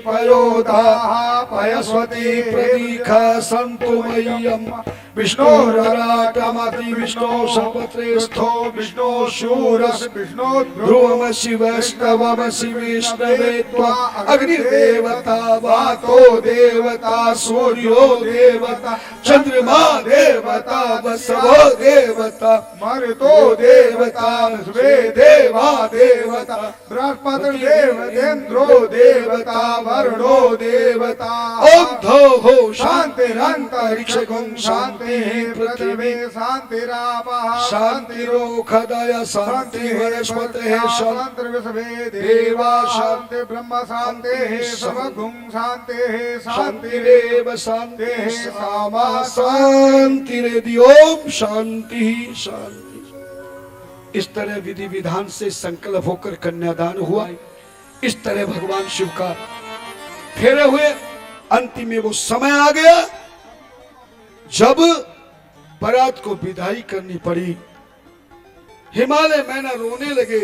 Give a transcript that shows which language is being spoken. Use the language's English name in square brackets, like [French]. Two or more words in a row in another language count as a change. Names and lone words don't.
[Sanskrit] पयोधाः पयस्वती प्रतीखा सन्तु मह्यम् विष्णोरराटमति विष्णो सर्वत्रेस्थो विष्णो शूरस् विष्णो ध्रुवमसि वैष्णवमसि विष्णवे त्वा अग्निदेवता वातो देवता सूर्यो देवता चंद्रमा देवता वसवो देवता मरुतो देवता स्वे देवा देवता बृहस्पतिर्देवतेन्द्रो देवता वरुणो देवता ओम धो हो शान्तिरन्तरिक्षे गुं शान्तिः पृथिवी शान्तिरापः शान्तिरोषधय शान्ति वनस्पतयः शान्ति विश्वे देवा शान्ति ब्रह्म शान्तिः सर्वगुं शान्तिः शान्तिरेव शान्तिः सामा शान्तिरेधि। ओम शांति शांति। [Hindi] इस तरह विधि विधान से संकल्प होकर कन्यादान हुआ। इस तरह भगवान शिव का फेरे हुए। अंतिम में वो समय आ गया जब बारात को विदाई करनी पड़ी। हिमालय मैना रोने लगे।